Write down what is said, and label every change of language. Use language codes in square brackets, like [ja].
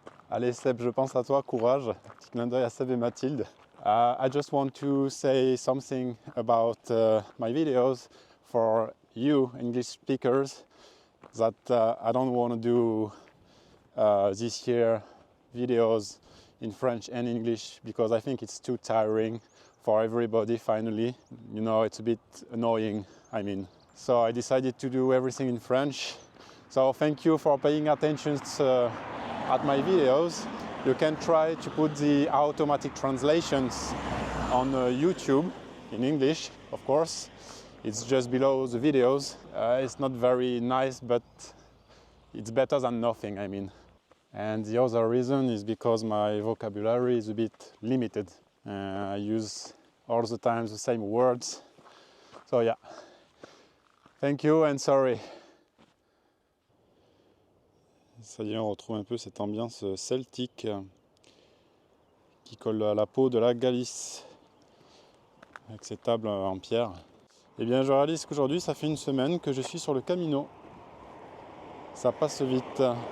[fr] Allez Seb, je pense à toi, courage. Petit clin d'œil à Seb et Mathilde. [en] I just want to say something about my videos for you English speakers that I don't want to do this year videos in French and English because I think it's too tiring for everybody finally. You know, it's a bit annoying, I mean. So I decided to do everything in French. So thank you for paying attention at my videos. You can try to put the automatic translations on YouTube in English, of course. It's just below the videos. It's not very nice, but it's better than nothing, I mean. And the other reason is because my vocabulary is a bit limited. I use all the time the same words. So yeah, thank you and sorry. [fr] Ça y est, on retrouve un peu cette ambiance celtique qui colle à la peau de la Galice avec ces tables en pierre. Eh bien, je réalise qu'aujourd'hui, ça fait une semaine que je suis sur le Camino. Ça passe vite.